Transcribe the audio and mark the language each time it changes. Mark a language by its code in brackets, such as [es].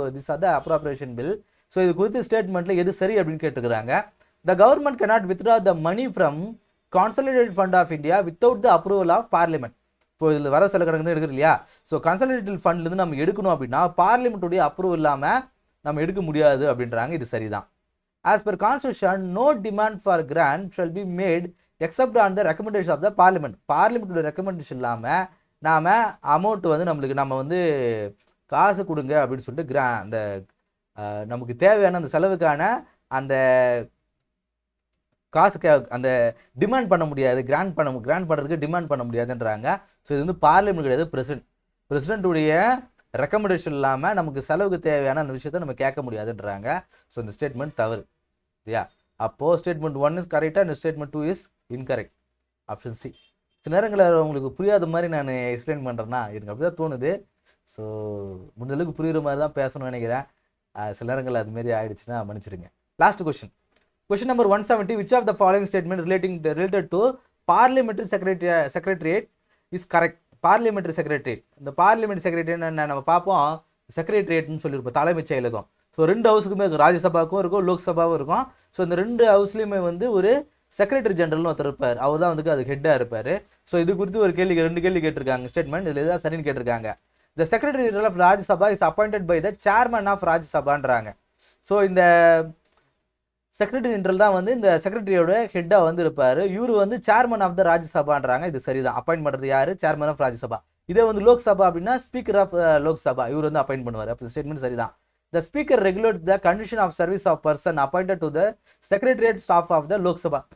[en] This are the appropriation bill. [ta] So இது குறித்து ஸ்டேட்மெண்ட்டில் எது சரி அப்படின்னு கேட்டுக்கிறாங்க. [en] The government cannot withdraw the money from consolidated fund of India without the approval of parliament. [ta] இப்போ இதில் வரவு செலவு கணக்கு எடுக்கிறது இல்லையா? ஸோ கன்சாலிடேட்டட் ஃபண்ட்லேருந்து நம்ம எடுக்கணும் அப்படின்னா பார்லிமெண்ட்டுடைய அப்ரூவல் இல்லாமல் நம்ம எடுக்க முடியாது அப்படின்றாங்க. இது சரிதான். [en] As per constitution, no demand for grant shall be made except on the recommendation of the parliament. [ta] பார்லிமெண்ட்டோட recommendation இல்லாமல் நாம் அமௌண்ட் வந்து நம்ம வந்து காசு கொடுங்க அப்படின்னு சொல்லிட்டு அந்த நமக்கு தேவையான அந்த செலவுக்கான அந்த காசுக்கு அந்த டிமாண்ட் பண்ண முடியாது, கிராண்ட் பண்ணுறதுக்கு டிமாண்ட் பண்ண முடியாதுன்றாங்க. ஸோ இது வந்து பார்லிமெண்ட் கிடையாது, பிரசிடென்ட்டுடைய ரெக்கமெண்டேஷன் இல்லாமல் நமக்கு செலவுக்கு தேவையான அந்த விஷயத்தை நம்ம கேட்க முடியாதுன்றாங்க. ஸோ இந்த ஸ்டேட்மெண்ட் தவறு இல்லையா? அப்போது ஸ்டேட்மெண்ட் 1 இஸ் கரெக்டாக, இந்த statement 2 is incorrect. Option C. சில நேரங்களில் உங்களுக்கு புரியாத மாதிரி நான் எக்ஸ்பிளைன் பண்ணுறேன்னா எனக்கு அப்படி தான் தோணுது. ஸோ முடிஞ்சளவுக்கு புரியுற மாதிரி தான் பேசணும்னு நினைக்கிறேன். சில நேரங்கள் அதுமாரி ஆயிடுச்சுன்னா மன்னிச்சிடுங்க. [en] Last question. Question number 170. Which of the following statement related to parliamentary secretariat is correct? Parliamentary secretariat. [ta] இந்த பார்லிமெண்ட் செக்ரட்டரி நம்ம பார்ப்போம், செக்ரட்டரியேட்னு சொல்லியிருப்போம், தலைமைச் செயலகம். ஸோ 2 ஹவுஸுக்குமே இருக்கும், ராஜ்யசபாவுக்கும் இருக்கும், லோக்சபாவும் இருக்கும். ஸோ இந்த 2 ஹவுஸ்லேயுமே வந்து ஒரு செக்ரட்டரி ஜெனரல்னு ஒருத்தர் இருப்பார், அவர் தான் வந்து அது ஹெட்டாக இருப்பார். ஸோ இது குறித்து ஒரு 2 கேள்வி கேட்டிருக்காங்க ஸ்டேட்மெண்ட். இதில் எதாவது சரின்னு கேட்டிருக்காங்க. [en] The Secretary General of Rajya Sabha is appointed by the chairman of ராஜ்யசபான்றாங்க. [ta] So இந்த செக்ரட்டரி ஜெனரல் தான் வந்து இந்த செக்ரட்டரியோட ஹெட்டாக வந்து இருப்பார். இவர் வந்து சேர்மன் ஆஃப் த ராஜ்யசபான்றாங்க. இது சரிதான். அப்பாயின்ட் பண்ணுறது யார்? Chairman of Rajya Sabha. இதே வந்து லோக்சபா அப்படின்னா ஸ்பீக்கர் ஆஃப் லோக்சபா, இவர் வந்து அப்பாயின்ட் பண்ணுவார். அப்போ ஸ்டேட்மெண்ட் சரிதான். [en] The speaker regulates the condition of service of person appointed to the secretariat staff of the Lok Sabha.